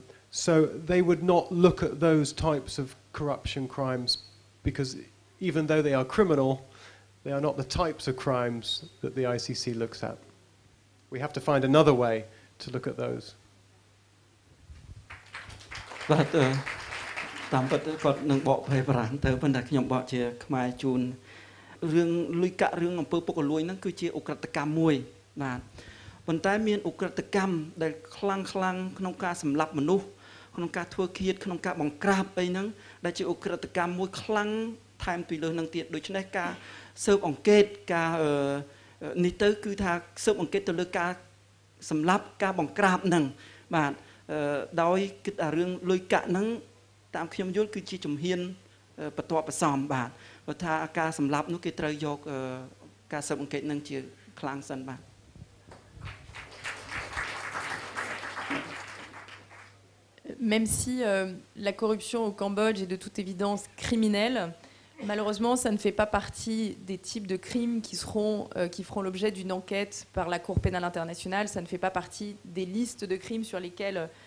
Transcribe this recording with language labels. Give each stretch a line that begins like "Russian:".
English: So they would not look at those types of corruption crimes because even though they are criminal, they are not the types of crimes that the ICC looks at. We have to find another way to look at those.
Khmer: បាទតាមពិតគាត់នឹងបកប្រែបារាំងទៅប៉ុន្តែខ្ញុំបកជាខ្មែរជូនរឿងលុយកាក់រឿងអំពើពុករលួយហ្នឹងគឺជាឧក្រិដ្ឋកម្មមួយបាទប៉ុន្តែមានឧក្រិដ្ឋកម្មដែលខ្លាំងក្នុងការសម្លាប់មនុស្សក្នុងការធ្វើឃាតក្នុងការបង្ក្រាបអីហ្នឹងដែលជាឧក្រិដ្ឋកម្មមួយខ្លាំងថែមពីលើហ្នឹងទៀតដូច្នេះការស៊ើបអង្កេតការ នេះទៅគឺថាស៊ើបអង្កេតទៅលើការសម្លាប់ការបង្ក្រាបហ្នឹងបាទដោយគិតថារឿងលុយកាក់ហ្នឹងតាមខ្ញុំយល់គឺជាជំហានបន្ទាប់បន្សំបាទបើថាការសម្លាប់នោះគេត្រូវយកការស៊ើបអង្កេតហ្នឹងជាខ្លាំងសិនបាទ
French: Même si la corruption au Cambodge est de toute évidence criminelle, malheureusement, ça ne fait pas partie des types de crimes qui feront l'objet d'une enquête par la Cour pénale internationale. Ça ne fait pas partie des listes de crimes sur lesquels